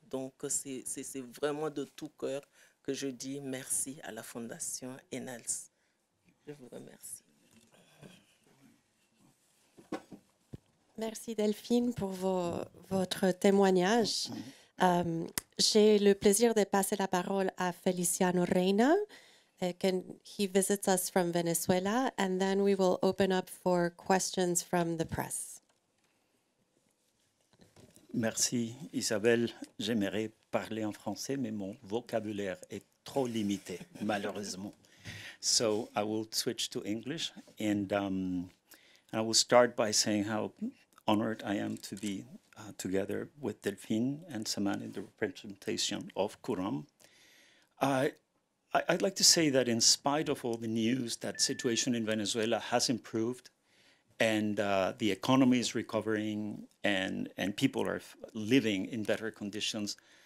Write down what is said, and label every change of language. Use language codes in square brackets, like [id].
[fr] Donc, c'est vraiment de tout cœur que je dis merci à la Fondation Ennals. Je vous remercie. Merci Delphine pour votre témoignage. J'ai le plaisir de passer la parole à Feliciano Reyna. [en] He visits us from Venezuela, and then we will open up for questions from the press. [fr] Merci Isabelle. J'aimerais parler en français, mais mon vocabulaire est trop limité, malheureusement. [en] So I will switch to English, and I will start by saying how honored I am to be together with Delphine and Saman in the representation of Khurram. I'd like to say that in spite of all the news, that situation in Venezuela has improved, and the economy is recovering, and people are living in better conditions.